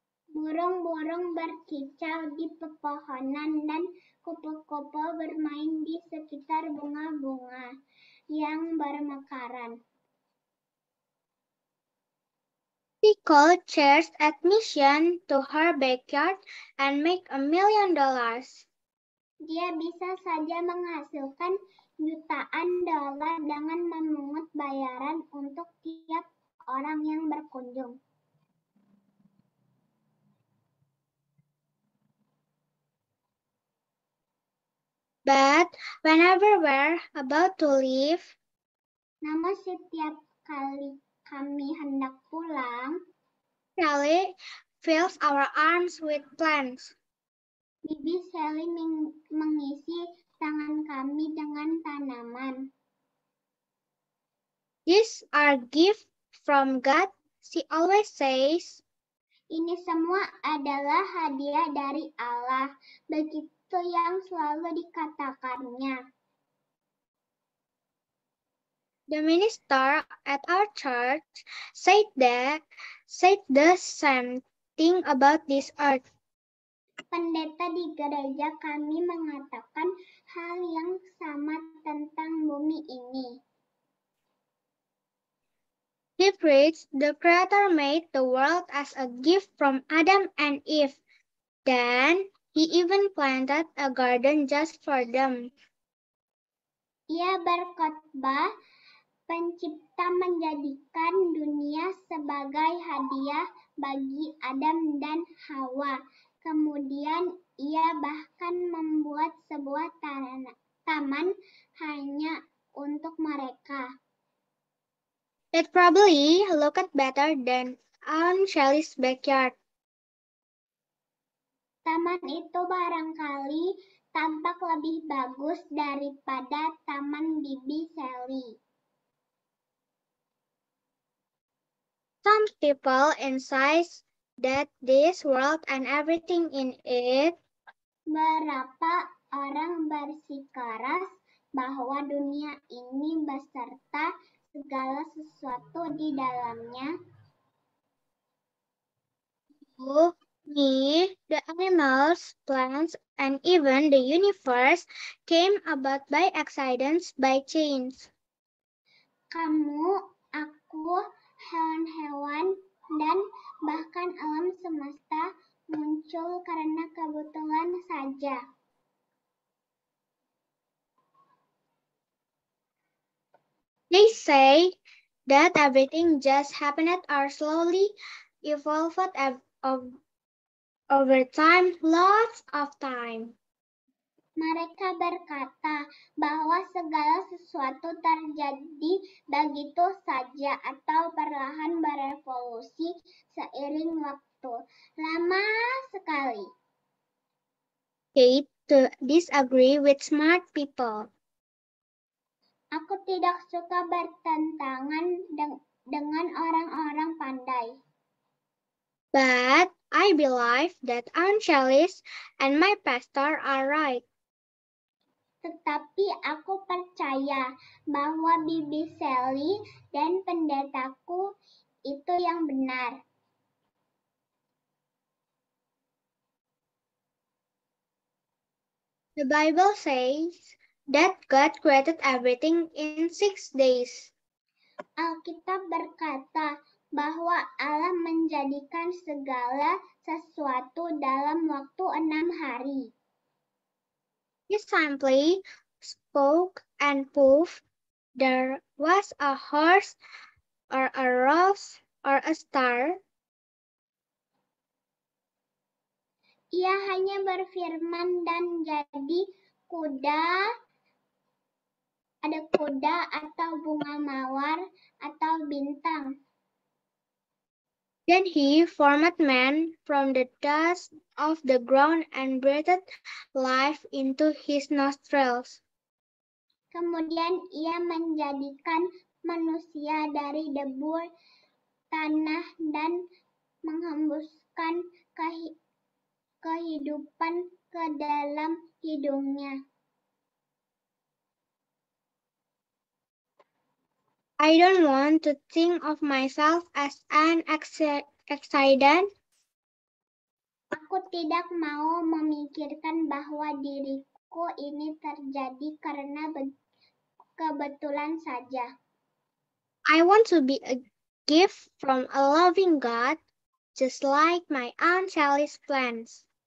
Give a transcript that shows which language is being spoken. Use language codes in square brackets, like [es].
[id] Burung-burung berkicau di pepohonan dan kupu-kupu bermain di sekitar bunga-bunga yang bermekaran. [en] She could charge admission to her backyard and make $1 million. [id] Dia bisa saja menghasilkan jutaan dolar dengan memungut bayaran untuk tiap orang yang berkunjung. [en] But whenever we're about to leave, [id] namun setiap kali kami hendak pulang, [en] Sally fills our arms with plants. [id] Bibi Sally mengisi tangan kami dengan tanaman. [en] These are gifts from God, she always says. [id] Ini semua adalah hadiah dari Allah. Begitu yang selalu dikatakannya. [en] The minister at our church said the same thing about this earth. [id] Pendeta di gereja kami mengatakan hal yang sama tentang bumi ini. [en] He preached the Creator made the world as a gift from Adam and Eve. Then he even planted a garden just for them. [id] Ia berkhotbah, Pencipta menjadikan dunia sebagai hadiah bagi Adam dan Hawa. Kemudian ia bahkan membuat sebuah taman hanya untuk mereka. [en] It probably looked better than Aunt Sally's backyard. [id] Taman itu barangkali tampak lebih bagus daripada taman Bibi Sally. [en] Some people insist that this world and everything in it. [id] Berapa orang bersikeras bahwa dunia ini beserta segala sesuatu di dalamnya. [en] You, me, the animals, plants, and even the universe came about by accidents, by chance. [id] Kamu, aku, hewan-hewan, dan bahkan alam semesta muncul karena kebetulan saja. [en] They say that everything just happened or slowly evolved over time, lots of time. [id] Mereka berkata bahwa segala sesuatu terjadi begitu saja atau perlahan berevolusi seiring waktu. Lama sekali. [en] Hate to disagree with smart people. [id] Aku tidak suka bertentangan dengan orang-orang pandai. [en] But I believe that Aunt Shelly and my pastor are right. [id] Tetapi aku percaya bahwa Bibi Sally dan pendetaku itu yang benar. [en] The Bible says that God created everything in 6 days. [id] Alkitab berkata bahwa Allah menjadikan segala sesuatu dalam waktu 6 hari. [en] He simply spoke and poof, there was a horse or a rose or a star. [id] Ia hanya berfirman dan jadi kuda, ada kuda atau bunga mawar atau bintang. [en] Then he formed man from the dust of the ground and breathed life into his nostrils. [id] Kemudian ia menjadikan manusia dari debu tanah dan menghembuskan kehidupan ke dalam hidungnya. [en] I don't want to think of myself as an accident. [id] Aku tidak mau memikirkan bahwa diriku ini terjadi karena kebetulan saja. [en] I want to be a gift from a loving God, just like my Aunt Sally's plants.